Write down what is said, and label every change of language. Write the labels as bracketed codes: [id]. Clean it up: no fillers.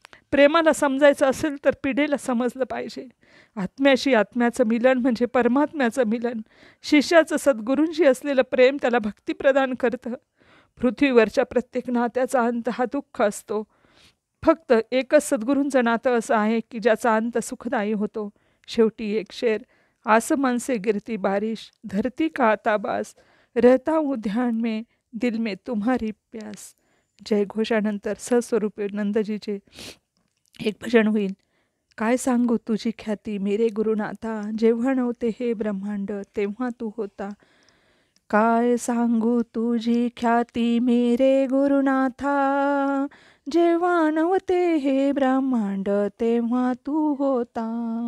[mr] प्रेमाला समजायचं असेल तर पिढेला समजलं पाहिजे. आत्म्याशी आत्म्याचं मिलन म्हणजे परमात्म्याचं मिलन. शिष्याचं सद्गुरूंशी असलेलं प्रेम त्याला भक्ती प्रदान करतं. पृथ्वीवरच्या प्रत्येक नात्याचा अंत हा दुःख असतो. फक्त एकच सद्गुरूंचं नातं असं आहे की ज्याचा अंत सुखदायी होतो. शेवटी एक शेर, [hi] आसमान से गिरती बारिश, धरती का आता बास, रहता हूँ ध्यान में, दिल में तुम्हारी प्यास. [mr] जयघोषानंतर सस्वरूपी नंदजीचे एक भजन होईल. काय सांगू तुझी ख्याती [hi] मेरे [mr] गुरुनाथा, जेव्हा नव्हते हे ब्रह्मांड तेव्हा तू होता. काय सांगू तुझी ख्याती [hi] मेरे [mr] गुरुनाथा, जेव्हा नव्हते हे ब्रह्मांड तेव्हा तू होता.